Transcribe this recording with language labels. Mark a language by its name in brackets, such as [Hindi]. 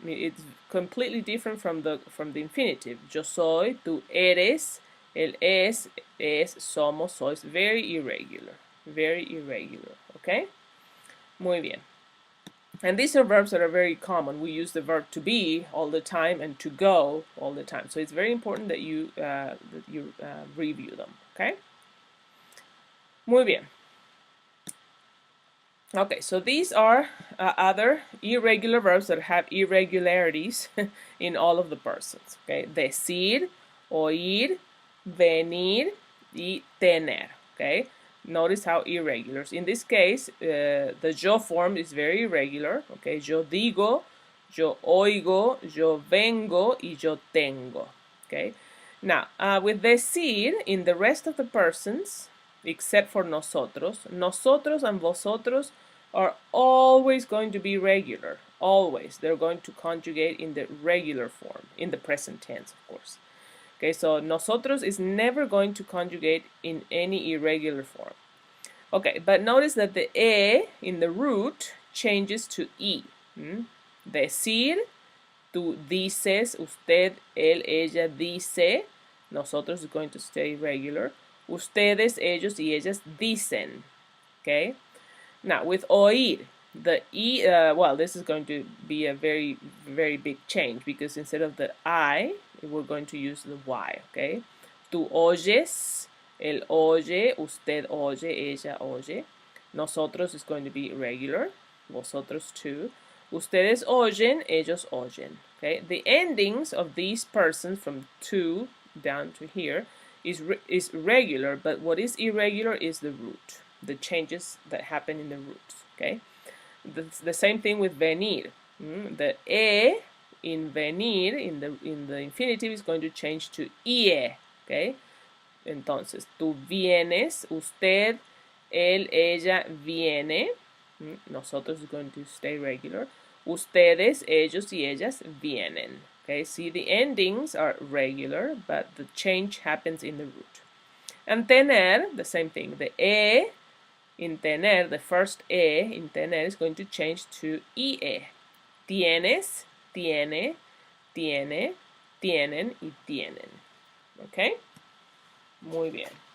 [English] It's completely different from the infinitive. [Spanish] Yo soy, tú eres, él es, somos, sois. [English] Very irregular. Very irregular. Okay? [Spanish] Muy bien. [English] And these are verbs that are very common. We use the verb to be all the time and to go all the time. So it's very important that you review them. Okay? [Spanish] Muy bien. [English] Okay, so these are other irregular verbs that have irregularities in all of the persons. [Spanish] Okay, decir, oír, venir, y tener. [English] Okay, notice how irregulars. In this case, the yo form is very irregular. [Spanish] Okay, yo digo, yo oigo, yo vengo, y yo tengo. [English] Okay, now with decir, in the rest of the persons, except for nosotros, nosotros and vosotros are always going to be regular. Always. They're going to conjugate in the regular form, in the present tense, of course. Okay, so nosotros is never going to conjugate in any irregular form. Okay, but notice that the e in the root changes to e. [Spanish] Decir, tú dices, usted, él, ella dice. [English] Nosotros is going to stay regular. [Spanish] Ustedes, ellos, y ellas dicen. Okay? [English] Now, with oír, the e, well, this is going to be a very, very big change because instead of the I, we're going to use the Y, okay? [Spanish] Tú oyes, él oye, usted oye, ella oye. [English] Nosotros is going to be regular, vosotros too. [Spanish] Ustedes oyen, ellos oyen, [English] okay? The endings of these persons from two down to here is regular, but what is irregular is the root, the changes that happen in the roots, okay? The same thing with venir. The e in venir, in the infinitive, is going to change to ie, okay? [Spanish] Entonces, tú vienes, usted, él, ella viene. [English] Nosotros is going to stay regular. [Spanish] Ustedes, ellos, y ellas vienen. [English] Okay, see, the endings are regular, but the change happens in the root. And tener, the same thing. The e in tener, the first e in tener is going to change to ie. [Spanish] Tienes, tiene, tiene, tienen, y tienen. Okay? Muy bien.